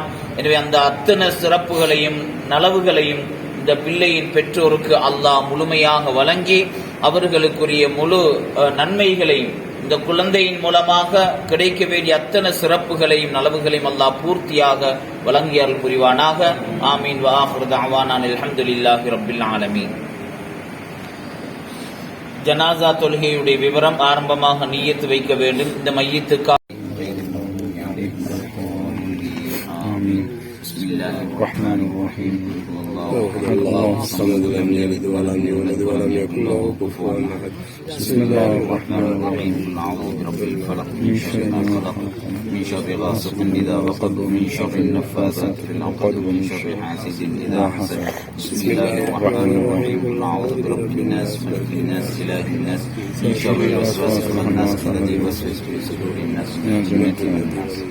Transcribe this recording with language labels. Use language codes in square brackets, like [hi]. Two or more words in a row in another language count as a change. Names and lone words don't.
[ta] எனவே அந்த அத்தனை சிறப்புகளையும் நலவுகளையும் இந்த பிள்ளையின் பெற்றோருக்கு அல்லாஹ் முழுமையாக வழங்கி அவர்களுக்குரிய முழு நன்மைகளையும் இந்த குழந்தையின் மூலமாக கிடைக்க வேண்டிய அத்தனை சிறப்புகளையும் நலவுகளையும் அல்லாஹ் பூர்த்தியாக வழங்கியால் புரிவானாக. ஆமீன். [ar] وآخر دعوانا الحمد لله رب العالمين. [ta] ஜனாசா தொழுகையுடைய விவரம். ஆரம்பமாக நிய்யத்து வைக்க வேண்டும். இந்த மையத்துக்காக [ar] الرحمن الرحيم الله الصمد لم يلد ولم يولد ولم يكن له كفوا احد بسم الله الرحمن الرحيم أعوذ برب الفلق من شر ما خلق من شر غاسق إذا وقب من شر النفاثات في العقد ومن شر حاسد إذا حسد بسم الله الرحمن الرحيم أعوذ برب الناس ملك الناس إله الناس من شر الوسواس الخناس الذي يوسوس في صدور الناس من جنة الناس.